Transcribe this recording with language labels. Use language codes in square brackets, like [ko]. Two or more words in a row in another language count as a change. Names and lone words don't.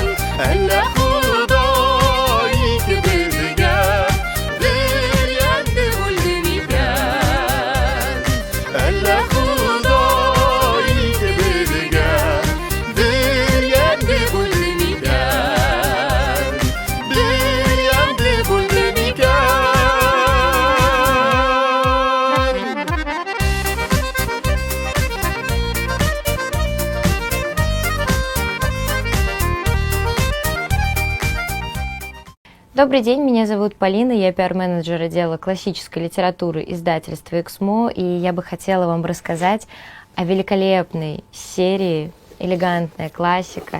[tt] Әллә Ходай икебезгә бер янды бүлде микән? Әллә Ходай икебезгә бер янды бүлде микән? Бер янды бүлде микән? [ru] Добрый день, меня зовут Полина, я пиар-менеджер отдела классической литературы издательства «Эксмо», и я бы хотела вам рассказать о великолепной серии «Элегантная классика».